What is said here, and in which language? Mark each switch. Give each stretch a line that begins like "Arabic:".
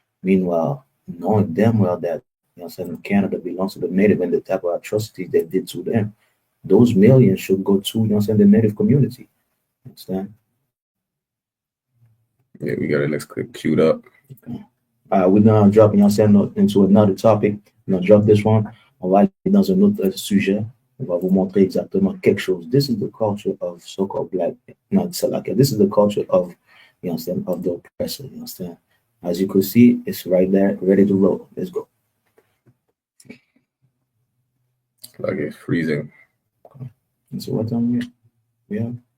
English: Meanwhile, knowing damn well that, Canada belongs to the native and the type of atrocities they did to them, those millions should go to, the native community. Understand? Yeah, we got the next clip queued up. Okay. We're gonna drop, into another topic. We're gonna drop this one.
French: On va aller dans un autre sujet. On va vous montrer exactement quelque chose.
English: This is the culture of so-called black, not Salakia. This is the culture of, of the oppressor. You understand? As you can see, it's right there, ready to roll. Let's go. Like it's freezing. And so what time we have?